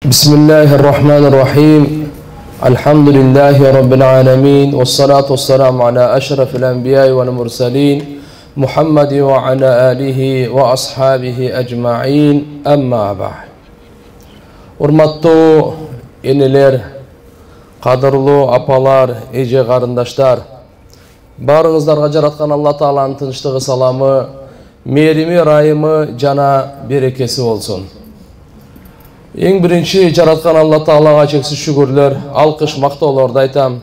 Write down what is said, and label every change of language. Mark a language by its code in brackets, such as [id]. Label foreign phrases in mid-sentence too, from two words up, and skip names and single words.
[ar] بسم الله الرحمن الرحيم الحمد لله رب العالمين والصلاة والسلام على أشرف الأنبياء والمرسلين محمد وعلى آله وأصحابه أجمعين أما بعد [ky] Урматтуу энелер, кадырлуу апалар, эже карындаштар, баарыңыздарга жараткан Алла Тааланын тынчтыгы, саламы, мээрими, ырайымы жана берекеси болсун. Эң биринчи жараткан Алла Таалага чексиз шүгүрлөр, алкыш, мактоолорду айтам.